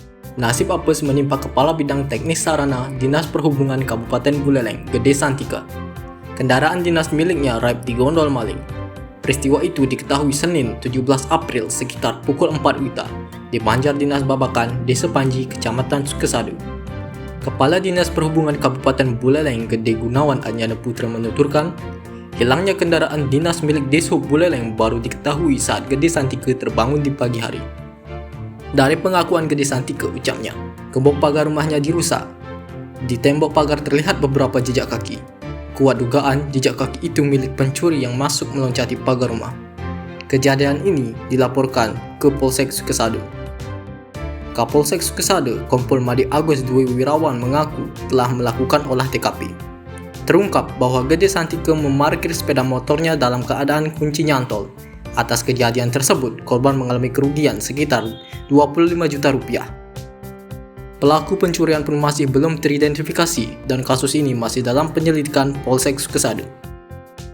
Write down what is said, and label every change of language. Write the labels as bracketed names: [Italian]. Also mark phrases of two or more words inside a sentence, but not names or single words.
[Indonesian] Nasib apes menimpa Kepala Bidang Teknis Sarana Dinas Perhubungan Kabupaten Buleleng, Gede Santika. Kendaraan dinas miliknya raib digondol maling. Peristiwa itu diketahui Senin 17 April sekitar pukul 4 WITA di Banjar Dinas Babakan, Desa Panji, Kecamatan Sukesado. Kepala Dinas Perhubungan Kabupaten Buleleng, Gede Gunawan Anyana Putra menuturkan, hilangnya kendaraan dinas milik Deshub Buleleng baru diketahui saat Gede Santika terbangun di pagi hari. Dari pengakuan Gede Santika, ucapnya, gembok pagar rumahnya dirusak. Di tembok pagar terlihat beberapa jejak kaki. Kuat dugaan jejak kaki itu milik pencuri yang masuk meloncati pagar rumah. Kejadian ini dilaporkan ke Polsek Sukesado. Kapolsek Sukesado, Kompol Madi Agus Dwi Wirawan mengaku telah melakukan olah TKP. Terungkap bahwa Gede Santika memarkir sepeda motornya dalam keadaan kunci nyantol. Atas kejadian tersebut, korban mengalami kerugian sekitar 25 juta rupiah. Pelaku pencurian pun masih belum teridentifikasi dan kasus ini masih dalam penyelidikan Polsek Sukesado.